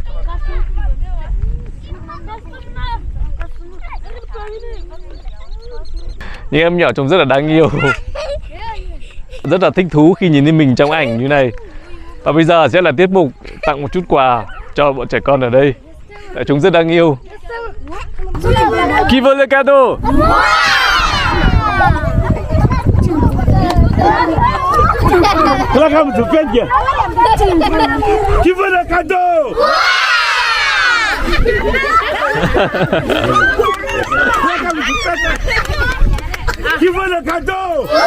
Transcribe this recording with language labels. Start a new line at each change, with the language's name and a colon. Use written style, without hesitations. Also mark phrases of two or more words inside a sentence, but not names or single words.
Vietnamese: Những em nhỏ trông rất là đáng yêu, rất là thích thú khi nhìn thấy mình trong ảnh như này. Và bây giờ sẽ là tiết mục tặng một chút quà cho bọn trẻ con ở đây. Tại chúng rất đáng yêu.
French: Qui veut le cadeau?
Portuguese: Colocamos o pé aqui. Que foi o cadeau? Que foi o cadeau?